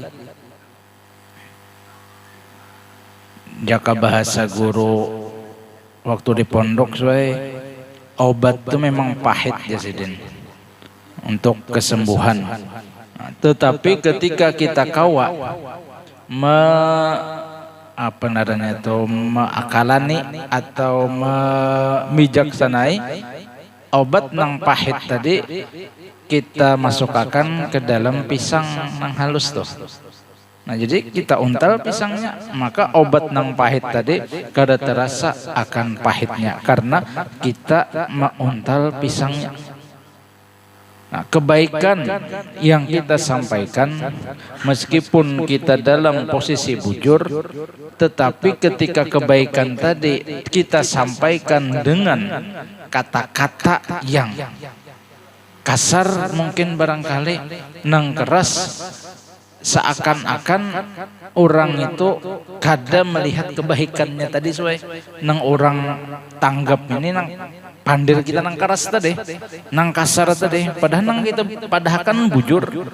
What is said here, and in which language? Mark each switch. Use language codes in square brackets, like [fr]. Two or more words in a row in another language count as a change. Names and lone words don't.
[id] Jaka bahasa guru waktu di pondok, obat itu memang pahit ya Sidin untuk kesembuhan. Tetapi ketika kita kawa mengakalani atau memijaksanai obat nang pahit tadi, kita masukkan ke dalam pisang nang halus tuh. Nah, jadi kita untal pisangnya, maka obat nang pahit tadi kada terasa akan pahitnya karena kita menguntal pisangnya. Nah, kebaikan yang kita sampaikan meskipun kita dalam posisi bujur, tetapi ketika kebaikan tadi kita sampaikan dengan kata-kata yang kasar, [bjn] mungkin barangkali nang keras, seakan-akan orang itu kada melihat kebaikannya tadi, nang orang tanggap ini nang pandir kita nang keras tadi, nang kasar tadi, padahal nang kita padahkan bujur.